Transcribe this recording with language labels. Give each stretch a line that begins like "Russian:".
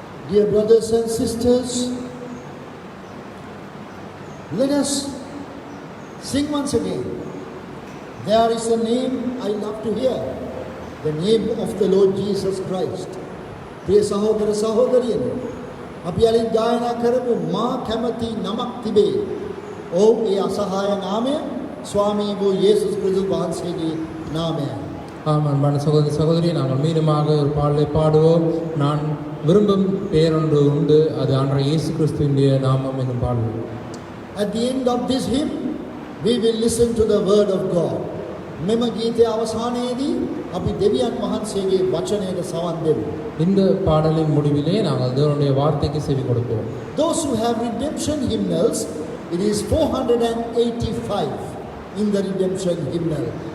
English: Dear brothers and sisters, let us sing once again. There is a name I love to hear, the name of the Lord Jesus Christ.
Sinhala: Priya sahodara sahodariyan, අපි අලින් ගායනා කරමු මා කැමති නමක් තිබේ. ඔව් ඒ අසහාය නාමය ස්වාමී වූ යේසුස් ක්‍රිස්තුස් වහන්සේගේ නාමයයි.
Tamil: ஆமாம் அன்பான சகோதர சகோதரி, நாங்கள் மீண்டுமாக ஒரு பாடலை பாடுவோம். நான் விரும்பும் பேரொன்று உண்டு, அது ஆண்டவர் இயேசு கிறிஸ்துவினுடைய நாமம் என்னும் பாடல்.
English: At the end of this hymn, we will listen to the word of God.
Sinhala: මෙම ගීතයේ අවසානයේදී අපි දෙවියන් වහන්සේගේ වචනයට සවන් දෙමු.
Tamil: இந்த பாடலின் முடிவிலே நாங்கள் தேவனுடைய வார்த்தைக்கு செவி கொடுப்போம்.
English: Those who have redemption hymnals, it is 485 in the redemption hymnal.